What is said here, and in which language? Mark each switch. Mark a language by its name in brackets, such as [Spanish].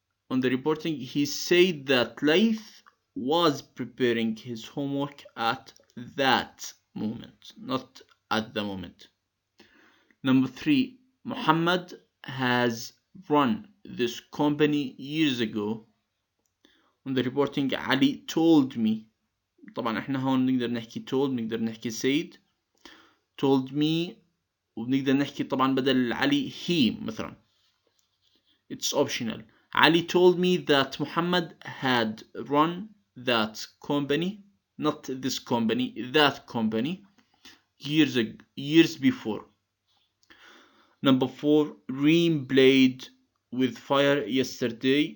[English] On the reporting, he said that Laith was preparing his homework at that moment, not at the moment. Number 3, Muhammad has run this company years ago. On the reporting, Ali told me. [Arabic] طبعا احنا هون نقدر نحكي told, نقدر نحكي said. [English] Told me, [Arabic] وبنقدر نحكي طبعا بدل علي he مثلا. [English] It's optional. Ali told me that Muhammad had run that company, not this company, that company, years before. Number 4, Reem played with fire yesterday.